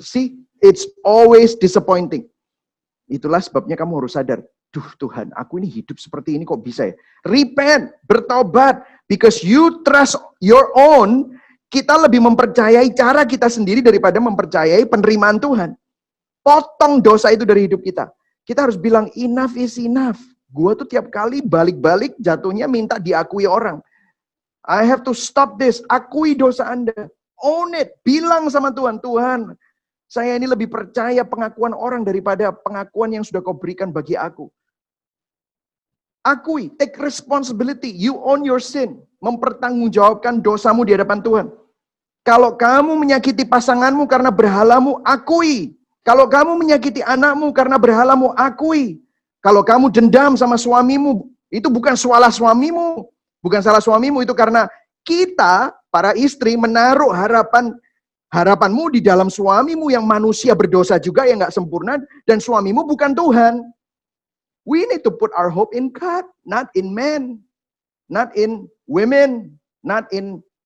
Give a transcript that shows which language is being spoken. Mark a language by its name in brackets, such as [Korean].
[English] See, it's always disappointing. [Indonesian] Itulah sebabnya kamu harus sadar. Duh Tuhan, aku ini hidup seperti ini kok bisa ya? Repent, bertobat. [English] Because you trust your own, [Indonesian] kita lebih mempercayai cara kita sendiri daripada mempercayai penerimaan Tuhan. Potong dosa itu dari hidup kita. Kita harus bilang, [English] enough is enough. [Indonesian] Gua tuh tiap kali balik-balik jatuhnya minta diakui orang. [English] I have to stop this. [Indonesian] Akui dosa Anda. [English] Own it. [Indonesian] Bilang sama Tuhan, Tuhan, saya ini lebih percaya pengakuan orang daripada pengakuan yang sudah kau berikan bagi aku. Akui, [English] take responsibility. You own your sin. [Indonesian] Mempertanggungjawabkan dosamu di hadapan Tuhan. Kalau kamu menyakiti pasanganmu karena berhalamu, akui. Kalau kamu menyakiti anakmu karena berhalamu, akui. Kalau kamu dendam sama suamimu, itu bukan salah suamimu. Bukan salah suamimu, itu karena kita, para istri, menaruh harapanmu di dalam suamimu yang manusia berdosa juga, yang gak sempurna, dan suamimu bukan Tuhan. [English] We need to put our hope in God, not in men, not in women, not in